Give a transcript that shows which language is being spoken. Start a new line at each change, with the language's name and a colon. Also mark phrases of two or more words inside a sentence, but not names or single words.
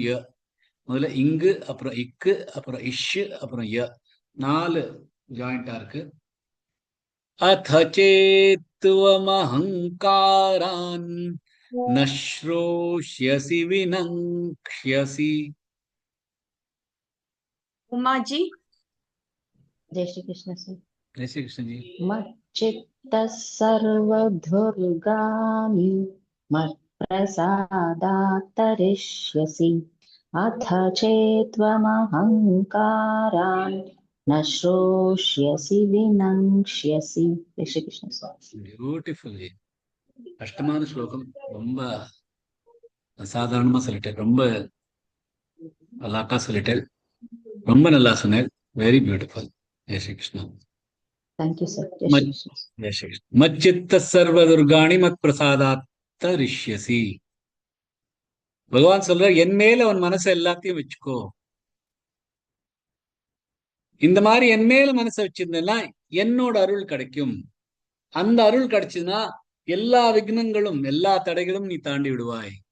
Tamil: முதல்ல இங்கு அப்புறம் இக்கு அப்புறம் இஷ் அப்புறம் ய 4 ஜாயிண்டா இருக்கு.
Sanskrit: अथ चेत्त्वमहङ्कारान् नश्रोष्यसि विनङ्क्ष्यसि.
Tamil: உமாஜி.
Hindi: जय श्री कृष्ण सर। जय श्री कृष्ण जी.
Sanskrit: मच्चित्तः सर्वदुर्गाणि मत्प्रसादात्तरिष्यसि अथ चेत्त्वमहङ्कारान् न श्रोष्यसि विनङ्क्ष्यसि।
Hindi: जय श्री कृष्ण सर।
Tamil: பியூட்டிஃபுல். கஷ்டமான ஸ்லோகம். ரொம்ப சாதாரணமா சொல்லிட்டேன். ரொம்ப அழகா சொல்லிட்டேன். ரொம்ப நல்லா சொன்னேன்.
English: very beautiful.
Hindi: जय श्री कृष्ण.
English: thank you sir.
Hindi: जय श्री कृष्ण। जय श्री कृष्ण.
Sanskrit: मच्चित्त सर्व दुर्गाणि मत प्रसादात्त रिष्यसि.
Tamil: பகவான் சொல்ற என் மேல அவன் மனசை எல்லாத்தையும் வச்சுக்கோ. இந்த மாதிரி என் மேல மனசை வச்சிருந்தேன்னா என்னோட அருள் கிடைக்கும். அந்த அருள் கிடைச்சதுன்னா எல்லா விக்னங்களும் எல்லா தடைகளும் நீ தாண்டி விடுவாய்.